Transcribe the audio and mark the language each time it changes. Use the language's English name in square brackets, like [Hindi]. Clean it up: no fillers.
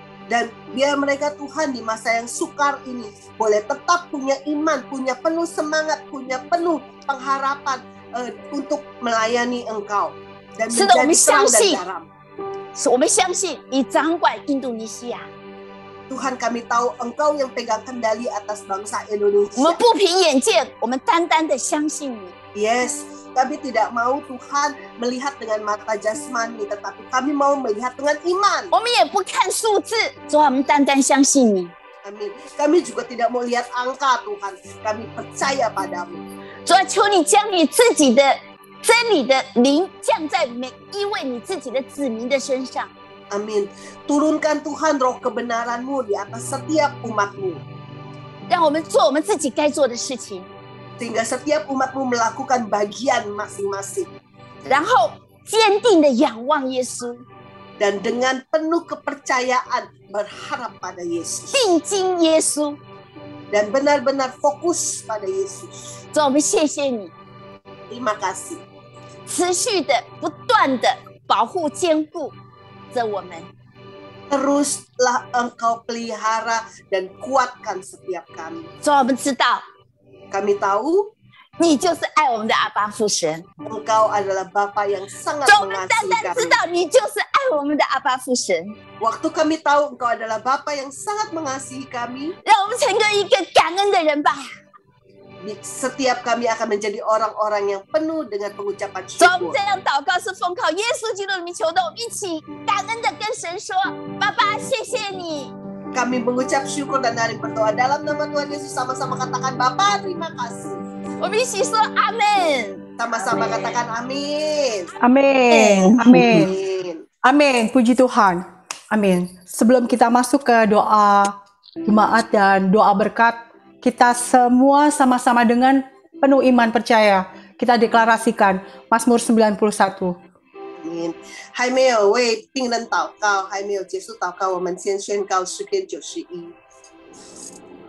[Indonesian] Dan biar mereka Tuhan di masa yang sukar ini boleh tetap punya iman, punya penuh semangat, punya penuh pengharapan untuk melayani Engkau. Dan [Chinese] 是的，我们相 [Indonesian] terang dan [Chinese] 信， [Indonesian] garam. [Chinese] 我们相信你掌管印度尼西亚。 [Indonesian] Tuhan kami tahu Engkau yang pegang kendali atas bangsa [Chinese] 我们 [Indonesian] Indonesia. [Chinese] 不凭眼见，我们单单的相信你。 [Indonesian] Yes, kami tidak mau Tuhan melihat dengan mata jasmani, tetapi kami mau melihat dengan iman. [Chinese] 我们也不看数字，主啊，我们单单相信你。 [Indonesian] Amin. Kami juga tidak mau lihat angka Tuhan. Kami percaya padamu. [Chinese] 主啊，求你将你自己的真理的灵降在每一位你自己的子民的身上。 [Indonesian] Amin. Turunkan Tuhan roh kebenaran-Mu di atas setiap umat-Mu. [Chinese] 让我们做我们自己该做的事情， [Indonesian] Sehingga setiap umat-Mu melakukan bagian masing-masing. [Chinese] 然后坚定的仰望耶稣， [Indonesian] Dan dengan penuh kepercayaan berharap pada Yesus. [Chinese] 定睛耶稣。 [Indonesian] Dan benar-benar fokus pada Yesus. [Chinese] 主啊，我们谢谢你， [Indonesian] Terima kasih. [Chinese] 持续的、不断的保护、坚固着我们。 [Indonesian] Teruslah Engkau pelihara dan kuatkan setiap kami. [Chinese] 主啊，我们知道 [Indonesian] Kami tahu [Chinese] 你就是爱我们的阿爸父神。 [Indonesian] Engkau adalah Bapa yang sangat [Chinese] 主啊，我们单 [Indonesian] mengasihi [Chinese] 单知 [Indonesian] kami. [Chinese] 道你就是爱我们的阿爸父神， [Indonesian] Waktu kami tahu Engkau adalah Bapa yang sangat mengasihi kami, [Chinese] 让我们成为一个感恩的人吧。 [Indonesian] setiap kami akan menjadi orang-orang yang penuh dengan pengucapan [Chinese] 主啊，我们 [Indonesian] syukur. [Chinese] 这样祷告是奉靠耶稣基督的名求的，我们一起感恩的跟神说：“爸爸，谢谢你。 [Indonesian] Kami mengucap syukur dan dari berdoa dalam nama Tuhan Yesus, sama-sama katakan Bapa terima kasih. ” [Chinese] 我们一起说阿门。 [Indonesian] Sama-sama katakan amin. Amin. Amin. Amin. Amin. Puji Tuhan. Amin. Sebelum kita masuk ke doa jemaat dan doa berkat, kita semua sama-sama dengan penuh iman percaya kita deklarasikan Mazmur 91. amin。 [Chinese] 还没有为病人祷告，还没有结束祷告，我们先宣告诗篇91。